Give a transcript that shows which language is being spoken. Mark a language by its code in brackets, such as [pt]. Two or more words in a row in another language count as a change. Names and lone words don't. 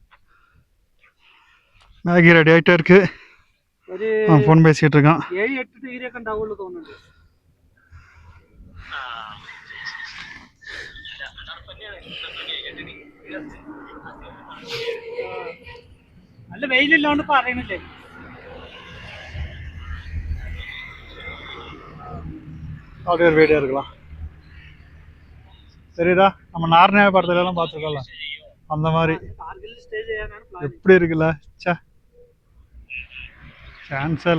[ta] மேகி ரெடி ஆகிட்டே இருக்கு. [ml] ഒരു [ta] ஃபோன் பேசிட்டு இருக்கான். [ml] 7-8 ഡിഗ്രി ഒക്കെ ഉണ്ടാവുള്ളൂ തോന്നുന്നുണ്ട്. നല്ല വെയിലില്ലാണ്ട് പറയണില്ലേ. [ta] அப்படியே ஒரு வீடியோ இருக்கலாம். சரிடா, நம்ம நார்னியா படத்துல எல்லாம் பார்த்துருக்கோம்ல, அந்த மாதிரி [ml] ஸ்டே ചെയ്യാനാണ് പ്ലാൻ. [ta] எப்படி இருக்குல்ல. சே சான்ஸே இல்லை.